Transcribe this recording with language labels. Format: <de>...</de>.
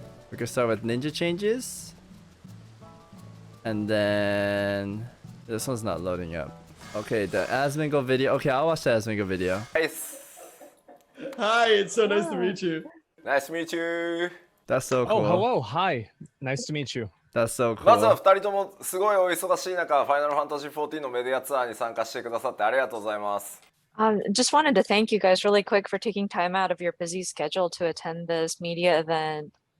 <en>We can start with ninja changes. And then this one's not loading up. Okay, the Asmongold video. Okay, I'll watch the Asmongold video. Nice. Hi, it's so nice to meet you. Nice to meet you. That's so cool. Oh, hello. Hi. Nice to meet you. That's so cool.</en> <ja>まずは2人ともすごいお忙しい中、ファイナルファンタジー14のメディアツアーに参加してくださってありがとうございます。</ja> <en>Just wanted to thank you guys really quick for taking time out of your busy schedule to attend this media event.</en>